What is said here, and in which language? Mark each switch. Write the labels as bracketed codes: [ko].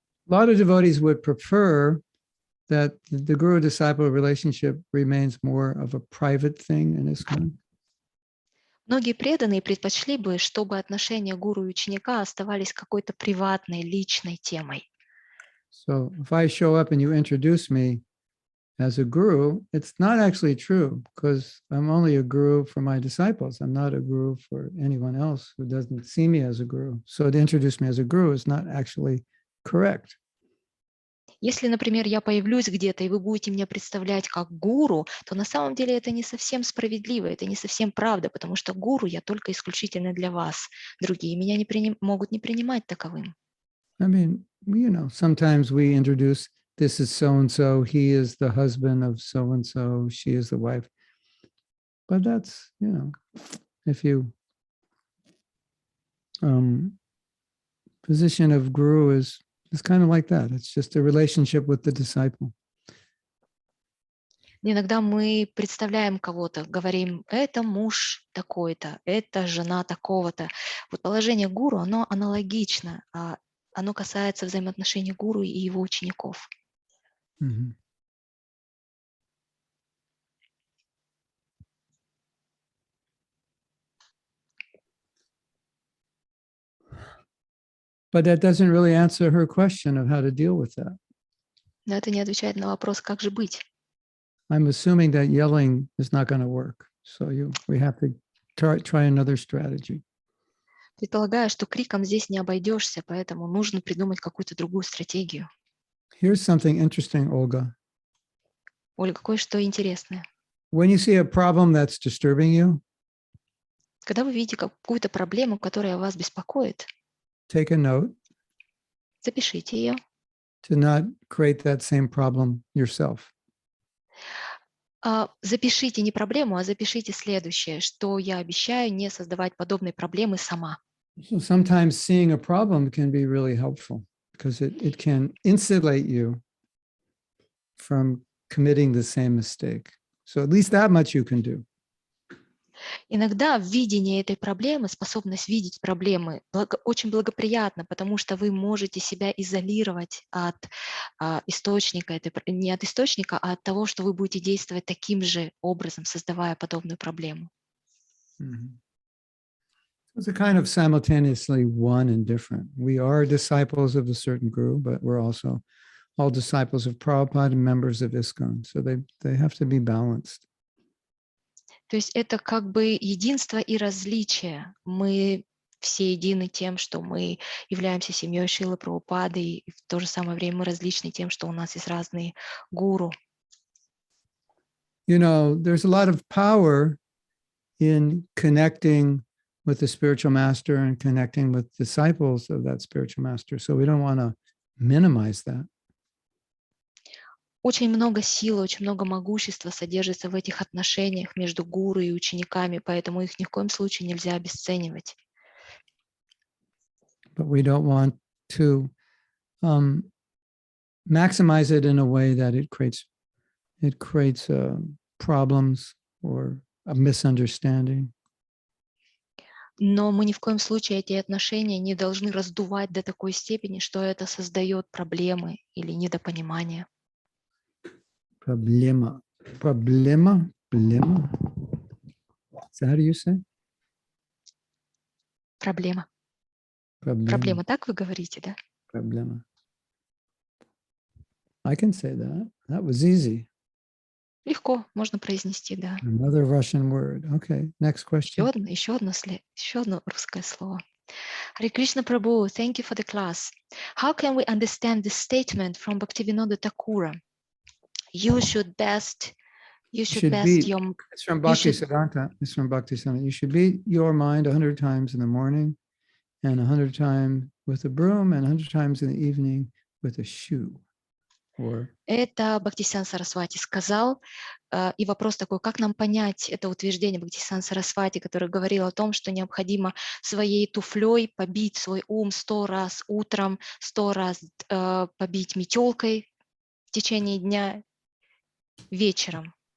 [en] A lot of devotees would prefer that the guru-disciple relationship remains more of a private thing in ISKCON. [ru] Многие преданные предпочли бы, чтобы отношения гуру и ученика оставались какой-то приватной, личной темой. [en] So if I show up and you introduce me as a guru, it's not actually true because I'm only a guru for my disciples. I'm not a guru for anyone else who doesn't see me as a guru. So to introduce me as a guru is not actually correct. [ru] Если, например, я появлюсь где-то, и вы будете меня представлять как гуру, то на самом деле это не совсем справедливо, это не совсем правда, потому что гуру я только исключительно для вас. Другие меня могут не принимать таковым. [en] I mean, sometimes we introduce this is so-and-so, he is the husband of so-and-so, she is the wife. But that's, if you, position of guru is kind of like that. It's just a relationship with the disciple. [ru] Иногда мы представляем кого-то, говорим, это муж такой-то, это жена такого-то. Вот положение гуру, оно аналогично, оно касается взаимоотношений гуру и его учеников. Mm-hmm. [en] But that doesn't really answer her question of how to deal with that. [ru] Но это не отвечает на вопрос, как же быть. [en] I'm assuming that yelling is not going to work. So we have to try another strategy. [ru] Предполагаю, что криком здесь не обойдешься, поэтому нужно придумать какую-то другую стратегию. [en] Here's something interesting, Olga. [ru] Ольга, кое-что интересное. [en] When you see a problem that's disturbing you, [ru] когда вы видите какую-то проблему, которая вас беспокоит, [en] take a note. [ru] Запишите ее. [en] To not create that same problem yourself. [ru] Запишите не проблему, а запишите следующее, что я обещаю не создавать подобные проблемы сама. [en] So sometimes seeing a problem can be really helpful because it can insulate you from committing the same mistake. So at least that much you can do. [ru] Иногда видение этой проблемы, способность видеть проблемы очень благоприятно, потому что вы можете себя изолировать от источника, не от источника, а от того, что вы будете действовать таким же образом, создавая подобную проблему. Mm-hmm. [en] It's a kind of simultaneously one and different. We are disciples of a certain guru, but we're also all disciples of Prabhupada and members of ISKCON. So they have to be balanced. [ru] То есть это как бы единство и различие. Мы все едины тем, что мы являемся семьей Шрилы Прабхупады, и в то же самое время мы различны тем, что у нас есть разные гуру. [en] There's a lot of power in connecting with the spiritual master and connecting with disciples of that spiritual master. So we don't want to minimize that. [ru] Очень много силы, очень много могущества содержится в этих отношениях между гуру и учениками, поэтому их ни в коем случае нельзя обесценивать. [en] But we don't want to maximize it in a way that it creates problems or a misunderstanding. [ru] Но мы ни в коем случае эти отношения не должны раздувать до такой степени, что это создает проблемы или недопонимание. [en] Проблема. Is that how you say? [ru] Проблема. Проблема, так вы говорите, да? Проблема. [en] I can say that. That was easy. [ru] Легко, можно произнести, да. [en] Another Russian word. Okay, next question. [ru] Еще одно русское слово. [en] Hare Krishna Prabhu, thank you for the class. How can we understand this statement from Bhaktivinoda Thakura? You should best It's from Bhaktisiddhanta. It's from Bhaktisiddhanta. You should beat your mind 100 times in the morning and 100 times with a broom and 100 times in the evening with a shoe. [ru] Это Бхактисиан Сарасвати сказал. И вопрос такой, как нам понять это утверждение Бхактисиан Сарасвати, который говорил о том, что необходимо своей туфлей побить свой ум 100 раз утром, 100 раз побить метелкой в течение дня вечером.